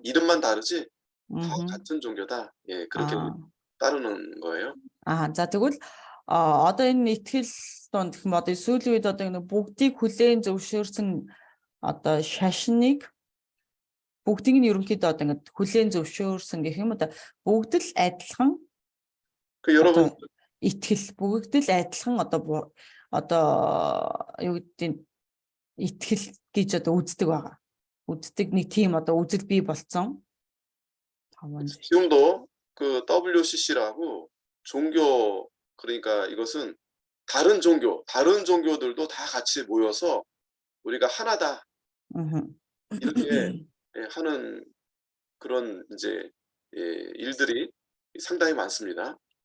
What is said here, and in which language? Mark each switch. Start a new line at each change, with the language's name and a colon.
Korean: 이름만 다르지 다 같은 종교다. 예, 그렇게 따르는 거예요.
Mongolian: За тэгвэл одоо энэ итгэл донд гэх юм одоо сүүлийн үед одоо энэ бүгдийг хүлээн зөвшөөрсөн одоо шашныг бүгдийг нь ерөнхийдөө одоо ингэ хүлээн зөвшөөрсөн гэх юм одоо бүгд л адилхан
Korean: 그 여러분
Mongolian: итгэл бүгд л адилхан одоо юу гэдэг итгэл гэж одоо үздэг байгаа. үздэг нэг тийм одоо үзэл бий болцсон.
Korean: 지금도 그 WCC라고 종교 그러니까 이것은 다른 종교들도 다 같이 모여서 우리가 하나다 이렇게 하는 그런 이제 일들이 상당히 많습니다.